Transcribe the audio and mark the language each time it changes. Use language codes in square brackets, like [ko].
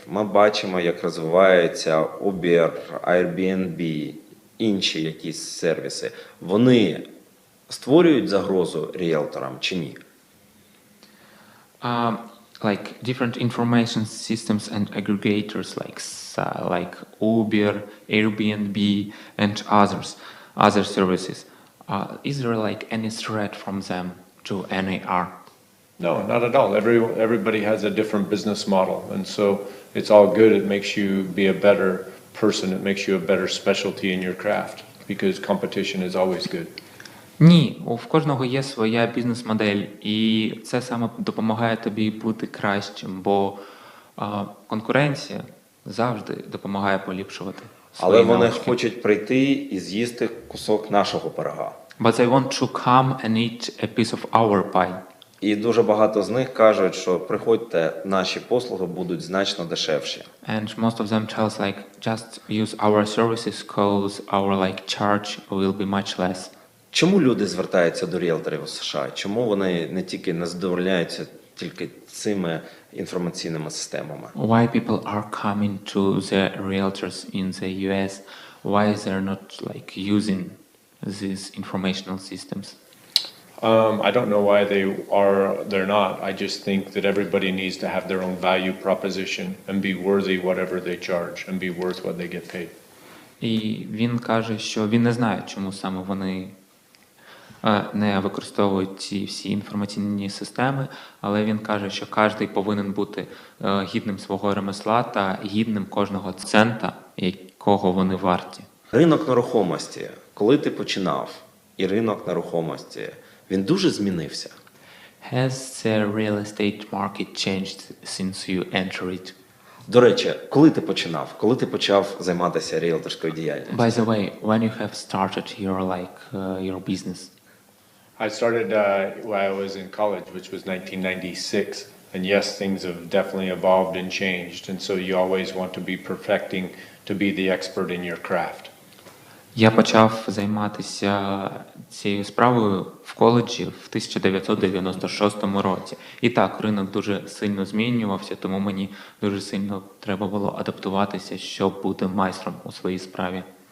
[uk] Ми бачимо, як розвиваються Uber, Airbnb, інші якісь сервіси. Вони створюють загрозу ріелторам чи ні? [en] Like different information systems and aggregators like Uber, Airbnb, and other services. Is there like any threat from them to NAR? No, not at all. Everybody has a different business model, and so it's all good. It makes you be a better person. It makes you a better specialty in your craft because competition is always good. [uk] Ні, в кожного є своя бізнес-модель, і це саме допомагає тобі бути кращим, бо конкуренція завжди допомагає поліпшувати свої Але вони навички. хочуть прийти і з'їсти кусок нашого пирога. [en] But they want to come and eat a piece of our pie. [uk] І дуже багато з них кажуть, що приходьте, наші послуги будуть значно дешевші. [en] And most of them tell us like, just use our services cause our like charge will be much less. [uk] Чому люди звертаються до ріелторів у США? Чому вони не задовольняються тільки цими інформаційними системами? [en] Why people are coming to the realtors in the US? Why they're not like using these informational systems? I don't know why they're not. I just think that everybody needs to have their own value proposition and be worthy whatever they charge and be worth what they get paid. [uk] І він каже, що він не знає, чому саме вони не використовують ці всі інформаційні системи, але він каже, що кожен повинен бути гідним свого ремесла та гідним кожного цента, якого вони варті. Ринок нерухомості, коли ти починав, і ринок нерухомості, він дуже змінився. [en] Has the real estate market changed since you entered it? [uk] До речі, коли ти починав? Коли ти почав займатися ріелторською діяльністю? [en] By the way, when you have started your business? I started when I was in college, which was 1996. And yes, things have definitely evolved and changed. And so you always want to be perfecting to be the expert in your craft. [uk] Я почав займатися цією справою в коледжі в 1996 році. І так, ринок дуже сильно змінювався, тому мені дуже сильно треба було адаптуватися, щоб бути майстром у своїй справі.